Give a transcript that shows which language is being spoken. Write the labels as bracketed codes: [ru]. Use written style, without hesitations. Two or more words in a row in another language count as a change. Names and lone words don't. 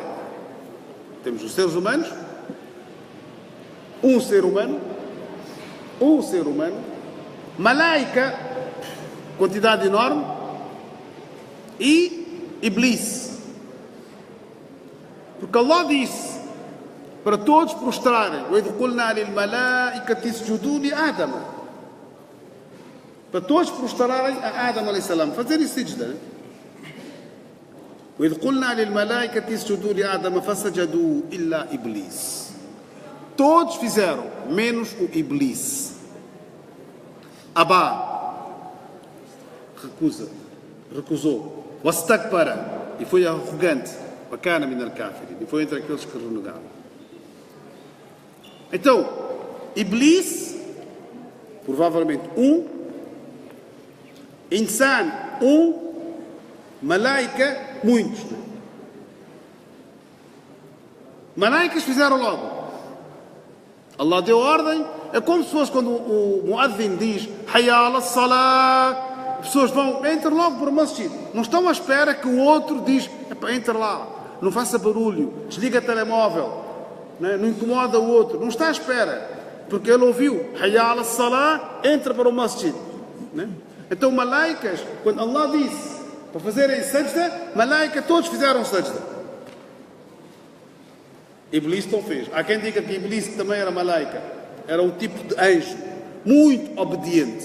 [pt] Temos os seres humanos, um ser humano, malaika, quantidade enorme, e Iblis. Porque Allah disse para todos prostrarem: [ar] وَإِذْ قُلْنَا لِلْمَلَائِكَةِ اسْجُدُوا لِآدَمَ, [pt] para todos prostrarem a Adam [ar] عليه السلام, [pt] fazerem sijda. [ar] وَإِذْ قُلْنَا لِلْمَلَائِكَةِ اسْجُدُوا لِآدَمَ فَسَجَدُوا إِلَّا إِبْلِيسَ. [pt] Todos fizeram, menos o Iblis. Abá, recusou. Wastakbara, e foi arrogante. [ar] وكان من الكافرين, [pt] e foi entre aqueles que renegaram. Então, Iblis, provavelmente Insan, Malaika, muitos. Malaicas fizeram logo. Allah deu ordem. É como se fosse quando o muazzin diz [ar] حي على الصلاة, [pt] as pessoas vão, entra logo para o masjid. Não estão à espera que o outro diz: entra lá, não faça barulho, desliga o telemóvel, não incomoda o outro. Não está à espera, porque ele ouviu [ar] حي على الصلاة, [pt] entra para o masjid. Então, malaicas, quando Allah disse para fazerem sajda, malaika, todos fizeram sajda. Iblis não fez. Há quem diga que Iblis também era malaika. Era um tipo de anjo muito obediente.